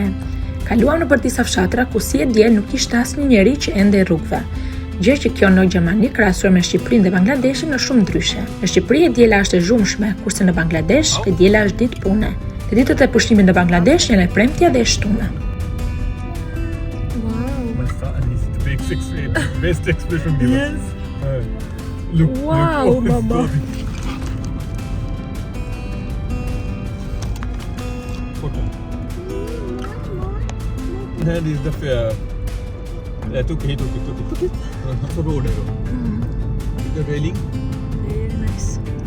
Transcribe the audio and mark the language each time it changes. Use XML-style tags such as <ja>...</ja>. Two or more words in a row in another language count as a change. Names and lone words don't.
<sq>Kaluam nëpër disa fshatra ku si e diel nuk ishte asnjë njeri që ende rrugëve. Gjë që kjo në Gjermani krahasuar me Shqipërinë dhe Bangladeshin është shumë ndryshe. Në Shqipëri e diela është e zhumshme, kurse në Bangladesh e diela është ditë pune. Dhe ditët e pushimit në Bangladesh janë e premtja dhe e shtuna.</sq> <en>Best expression given. Yes. Look. Wow, mama. That is the fair. Yeah, took it. The road. The railing. Very nice.</en>